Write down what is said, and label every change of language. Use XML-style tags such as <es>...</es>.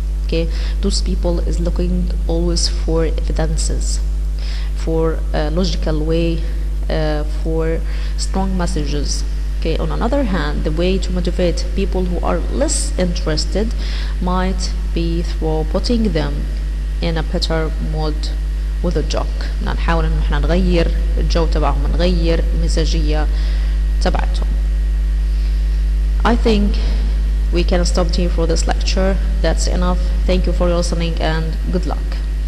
<en>Okay, those people is looking always for evidences, for a logical way, for strong messages. Okay, on another hand, the way to motivate people who are less interested might be through putting them in a better mood with a joke.</en> <ar>نحاول إنه إحنا نغير الجو تبعهم، نغير المزاجية تبعتهم.</ar> <en>I think we can stop here for this lecture. That's enough. Thank you for listening and good luck.</en>